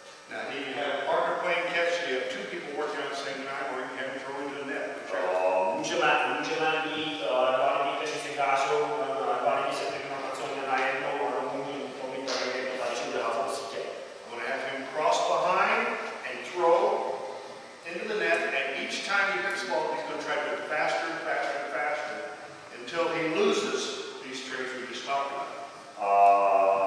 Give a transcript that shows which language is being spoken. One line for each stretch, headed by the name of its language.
English: Now, you can have a partner playing catch, you have two people working at the same time, or you can have them throw into the net.
Czech: Můžeme mít dva lidi, kteří si kážou, dva lidi se kterými pracují najednou a můžeme mít tady jedno další udázat do sítě.
English: I'm going to have him cross behind and throw into the net, and each time he hits the ball, he's going to try to go faster and faster and faster until he loses these traits we just talked about.